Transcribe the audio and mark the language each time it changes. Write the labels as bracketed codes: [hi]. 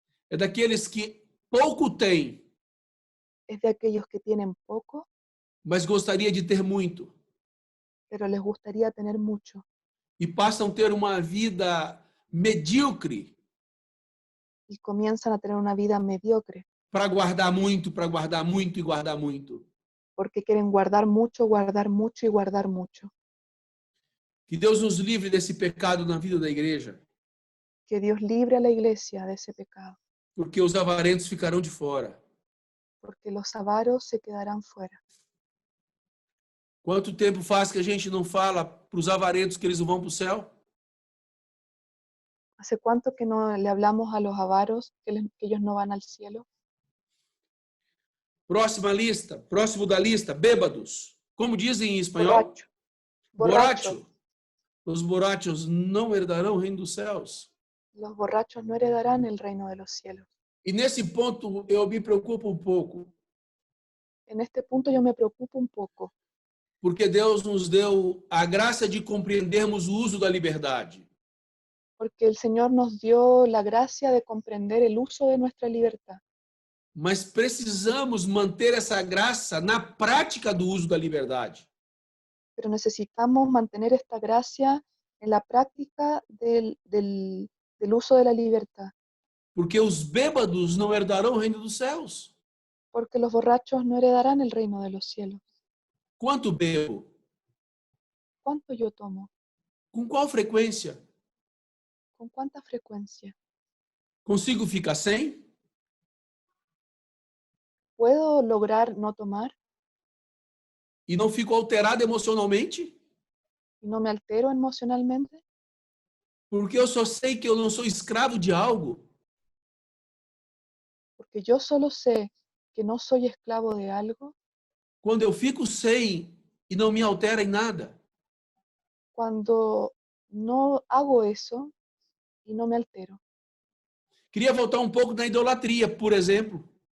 [pt] é daqueles que pouco têm, [es] es de aquellos que tienen poco, [pt] mas gostaria de ter muito. [es] pero les gustaría tener mucho. [pt] E passam a ter uma vida medíocre [es] Y comienzan a tener una vida mediocre, [pt] para guardar muito e guardar muito. [es] porque quieren guardar mucho y guardar mucho. [pt] Que Deus nos livre desse pecado na vida da igreja, [es] Que Dios libre a la iglesia de ese pecado, [pt] porque os avarentos ficarão de fora. [es] porque los avaros se quedarán fuera. [pt] Quanto tempo faz que a gente não fala para os avarentos que eles não vão para o céu? [es] ¿Hace cuánto que no le hablamos a los avaros que ellos no van al cielo? [pt] Próximo da lista, bêbados. Como dizem em espanhol? [es] Borracho. [pt] Os borrachos não herdarão o reino dos céus. [es] Los borrachos no heredarán el reino de los cielos. [pt] E nesse ponto eu me preocupo um pouco, [es] En este punto yo me preocupo un poco, [pt] porque Deus nos deu a graça de compreendermos o uso da liberdade. [es] porque el Señor nos dio la gracia de comprender el uso de nuestra libertad. [pt] Mas precisamos manter essa graça na prática do uso da liberdade. [es] Pero necesitamos mantener esta gracia en la práctica del uso de la libertad, [pt] Porque os bêbados não herdarão o reino dos céus. [es] porque los borrachos no heredarán el reino de los cielos. [pt] Quanto bebo? [es] ¿Cuánto yo tomo? [pt] Com qual frequência? [es] ¿Con cuánta frecuencia? [pt] Consigo ficar sem? [es] ¿Puedo lograr no tomar [pt] E não fico alterado emocionalmente? [es] y no me altero emocionalmente? [pt] Porque eu só sei que eu não sou escravo de algo. [es] Porque yo solo sé que no soy esclavo de algo [pt] Quando eu fico sem e não me altera em nada. [es] cuando no hago eso y no me altero. [pt] Queria voltar um pouco na idolatria, por exemplo.